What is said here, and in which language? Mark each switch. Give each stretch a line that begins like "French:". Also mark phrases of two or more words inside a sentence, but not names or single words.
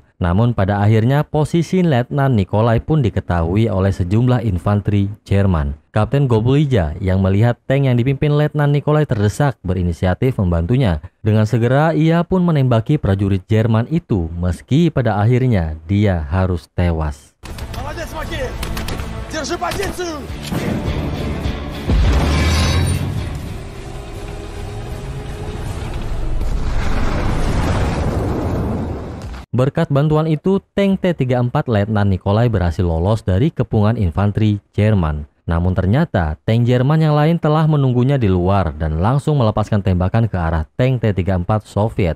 Indonesian: Namun pada akhirnya posisi Letnan Nikolai pun diketahui oleh sejumlah infanteri Jerman. Kapten Gobulija yang melihat tank yang dipimpin Letnan Nikolai terdesak berinisiatif membantunya. Dengan segera ia pun menembaki prajurit Jerman itu meski pada akhirnya dia harus tewas.
Russian: Молодец, Макеев! Держи позицию!
Indonesian: Berkat bantuan itu, tank T-34 Letnan Nikolai berhasil lolos dari kepungan infanteri Jerman. Namun ternyata, tank Jerman yang lain telah menunggunya di luar dan langsung melepaskan tembakan ke arah tank T-34 Soviet.